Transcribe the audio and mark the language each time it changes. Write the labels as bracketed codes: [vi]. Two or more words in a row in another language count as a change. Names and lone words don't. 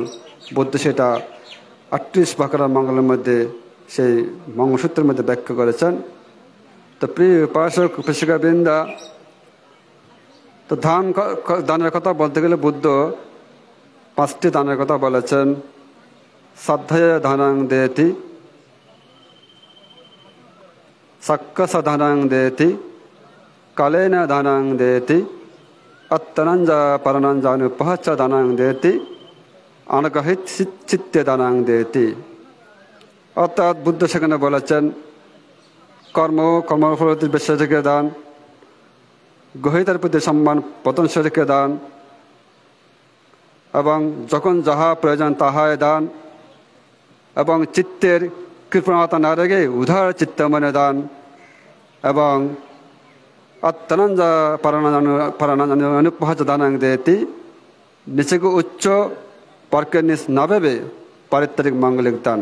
[bn] বুদ্ধ সেটা 38 প্রকার মঙ্গলের মধ্যে সেই মঙ্গলসূত্রের মধ্যে ব্যাখ্যা করেছেন। তো প্রিয় উপাসক উপাসিকাবৃন্দা, তো দানের কথা বলতে গেলে বুদ্ধ 5টি দানের কথা বলেছেন। [pi] শ্রদ্ধায় দানাং দেতি, সাক্কস দানাং দেতি, কালেন দানাং দেতি, অত্তনঞ্জা পরনঞ্জানুপহচ্চ দানাং দেতি, অনগহিত চিত্তে দানাং দেতি। [bn] অর্থাৎ বুদ্ধ সেখানে বলেছেন কর্মফলতির বিশ্বাস রেখে দান, গ্রহীতার প্রতি সম্মান পতনশীল রেখে দান, এবং যখন যাহা প্রয়োজন তাহাই দান, এবং চিত্তের কৃপণতা না রেখে উদার চিত্ত মনে দান, এবং [pi] অত্তনঞ্জা পরনঞ্জানুপহচ্চ দানাং দেতি, [bn] নিজেকে উচ্চ পরকে নিজ না ভেবে পারিত্রিক মাঙ্গলিক দান।